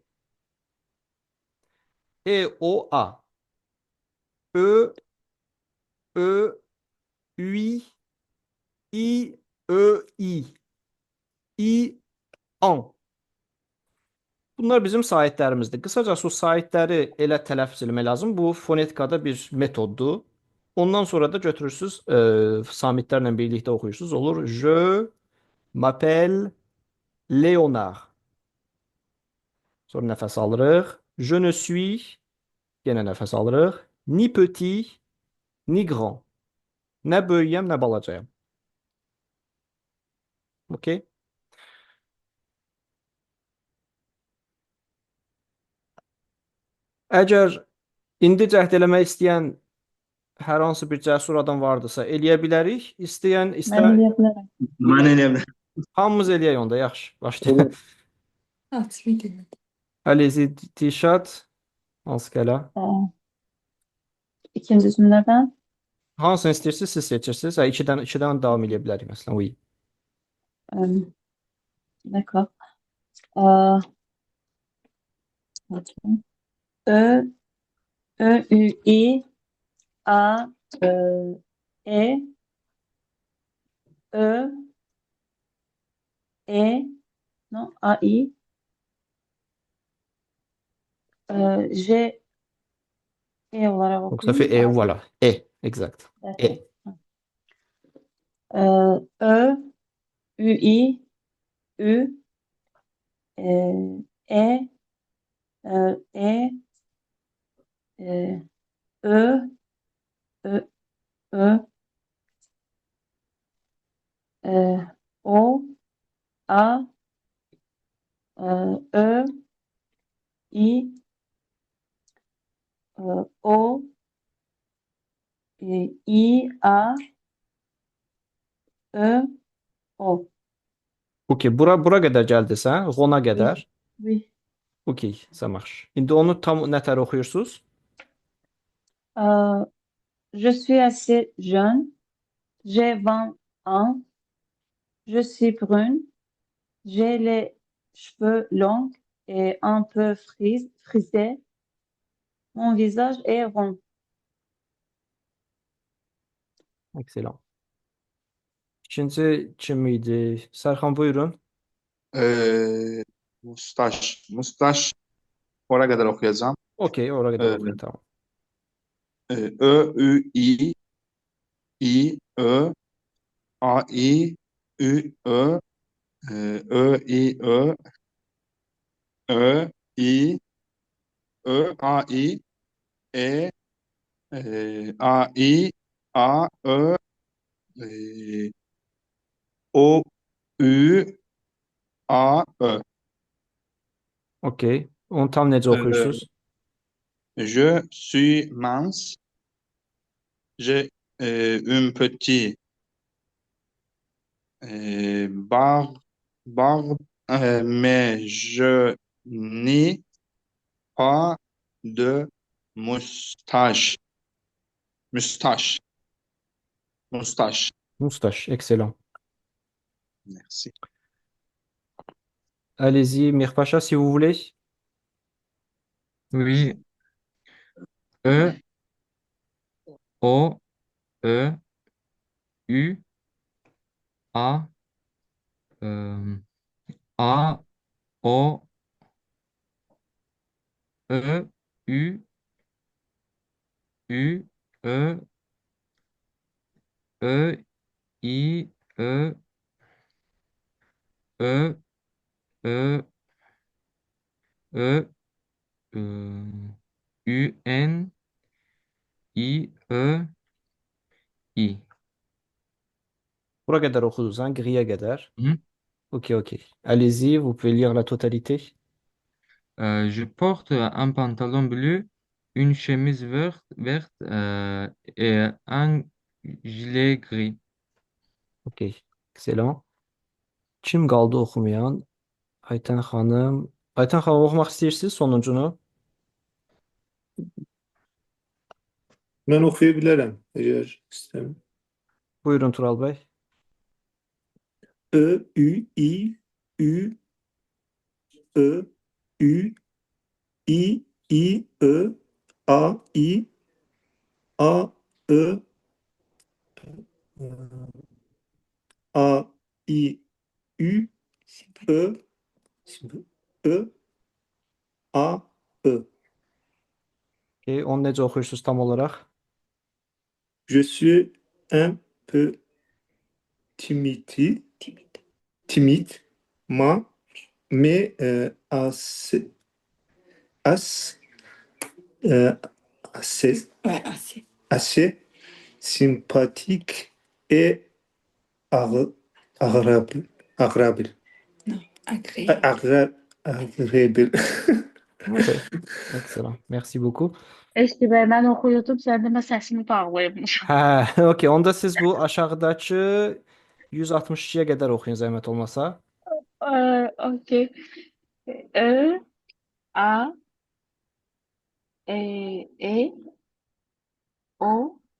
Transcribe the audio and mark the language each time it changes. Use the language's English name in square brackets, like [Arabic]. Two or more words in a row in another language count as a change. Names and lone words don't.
[Azerbaijani] E, O, A. Ö, Ö, Ü, İ, Ö, İ. İ, An. Bunlar bizim saitlərimizdir. Qısacası o saitləri elə tələffüz etmək lazım. Bu fonetikada bir metoddur. Ondan sonra da götürürsüz, samitlərlə birlikdə oxuyursunuz. Olur. [French] Je m'appelle Léonard. [Azerbaijani] Sonra nəfəs alırıq. [French] Je ne suis, [Azerbaijani] yenə nəfəs alırıq. [French] Ni petit, ni grand. [Azerbaijani] Nə böyüyəm, nə balacayam. OK? Əgər indi cəhd eləmək istəyən hər hansı bir cəsur adam vardırsa, eləyə bilərik. İstəyən, [Turkish] Ben yapıyorum. [Azerbaijani] Mən eləyə bilərəm. hamımız eləyək onda, yaxşı. Başlayaq. Allez-y, Dilşad. Hansı qələ? [Turkish] İkinci cümleden. [Azerbaijani] Hansını istəyirsiniz, siz seçirsiniz. Hə, ikidən davam edə bilərik məsələn. [French] Oui. D'accord. Euh, E, E, U, I, A, E, Ö, E, non, A, I, J, E olarak Donc ça fait [Turkish] okuyayım. [French] E, voilà. E, exact. E. Ö, Ü, I, Ü, E, E, Ö, Ö, Ö, O, A, Ö, I, O, I, A, Ö, O. [Azerbaijani] OK, bura qədər gəldisə, Rona qədər. [French] Oui. OK, ça marche. [Azerbaijani] İndi onu tam nətər oxuyursunuz? [French] Je suis assez jeune. J'ai 20 ans. Je suis brune. J'ai les cheveux longs et un peu frisés. Mon visage est rond. Excellent. [Azerbaijani] İkinci kim idi? Sərxan, buyurun. Mustaş. Ora qədər oxuyacağam. OK, ora qədər oxuyun, tamam. Ö, Ü, İ, İ, Ö, A, İ, Ü, Ö, Ö, İ, Ö, Ö, İ, Ö, A, İ, E, A, İ, A, Ö, O, Ü, A, Ö. OK. Onu tam necə Euh, oxuyursunuz? [French] je suis mince. J'ai une petite barbe, mais je n'ai pas de moustache. Moustache. Moustache. Mustaş, excellent. Merci. Allez-y, Mir Pacha, si vous voulez. Oui. E, O, E, U, A, euh, A, O, E, U, U, E, E, I, E, E, E, E, U, N, I, E, I. [Azerbaijani] Bura qədər oxudunuz, ha? Gri-yə qədər. Mhm. Ok, ok. [French] Allez-y, vous pouvez lire la totalité. Je porte un pantalon bleu, une chemise verte et un gilet gris. Ok, excellent. [Azerbaijani] Kim qaldı oxumayan? Aytən xanım. Aytən xanım oxumaq istəyirsiniz sonuncunu? [Turkish] Ben okuyabilirim eğer istem. [Azerbaijani] Buyurun Tural bəy. Ö, Ü, İ, Ü, Ö, Ü, İ, Ö, A, Ö, A, İ, Ü, Ö, Ö, A, Ö. Okay, onu necə oxuyursunuz tam olaraq? [French] Je suis un peu timide, mais assez, euh, assez, assez sympathique et agréable. Agréable. Agréable. Okay, excellent. Merci beaucoup. [Azerbaijani] Eşki bəy, mən oxuyurdum, sən demə səsimi bağlayıbmışam. Hə, okay, onda siz bu aşağıdakı 162-yə qədər oxuyun zəhmət olmasa. Okey. Ö, A, E, O,